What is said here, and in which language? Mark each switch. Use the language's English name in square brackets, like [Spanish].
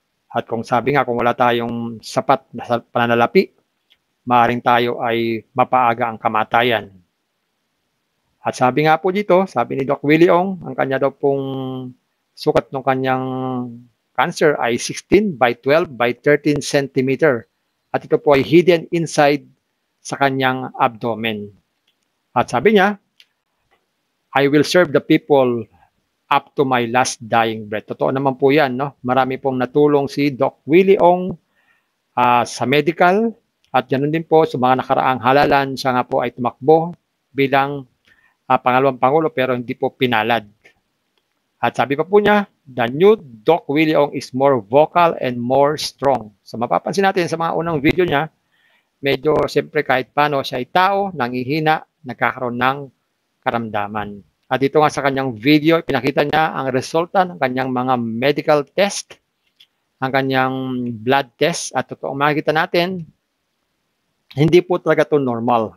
[Filipino] At kung sabi nga, kung wala tayong sapat na pananalapi, maaaring tayo ay mapaaga ang kamatayan. At sabi nga po dito, sabi ni Doc Willie Ong, ang kanya daw pong sukat ng kanyang cancer ay 16 by 12 by 13 cm. At ito po ay [English] hidden inside [Filipino] sa kanyang abdomen. At sabi niya, [English] I will serve the people up to my last dying breath. [Filipino] Totoo naman po yan, no? Marami pong natulong si Doc Willie Ong sa medical At ganoon din po sa mga nakaraang halalan, siya nga po ay tumakbo bilang pangalawang pangulo pero hindi po pinalad. At sabi pa po niya, [English] the new Doc Willie Ong is more vocal and more strong. [Filipino] So mapapansin natin sa mga unang video niya, medyo siyempre kahit paano siya ay tao, nangihina, nagkakaroon ng karamdaman. At dito nga sa kanyang video, pinakita niya ang resulta ng kanyang mga medical test, ang kanyang blood test, at totoo makikita natin, hindi po talaga ito normal.